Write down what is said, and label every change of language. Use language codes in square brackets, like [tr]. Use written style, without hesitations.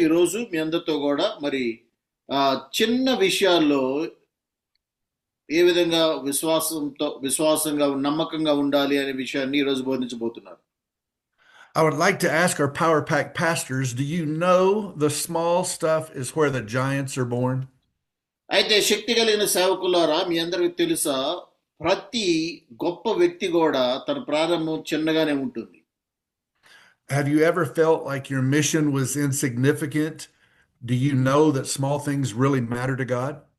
[te] ఈ రోజు మీ అందరితో కూడా మరి చిన్న విషయాల్లో ఏ విధంగా విశ్వాసంగా నమ్మకంగా ఉండాలి అనే విషయాన్ని ఈ రోజు బోధించబోతున్నారు. [en] I would like to ask our Power Pack pastors, do you know the small stuff is where the giants are born? [te] అయితే శక్తి కలిగిన సేవకులారా, మీ అందరికి తెలుసా, ప్రతి గొప్ప వ్యక్తి కూడా తన ప్రారంభం చిన్నగానే ఉంటుంది. [en] Have you ever felt like your mission was insignificant? Do you know that small things really matter to God?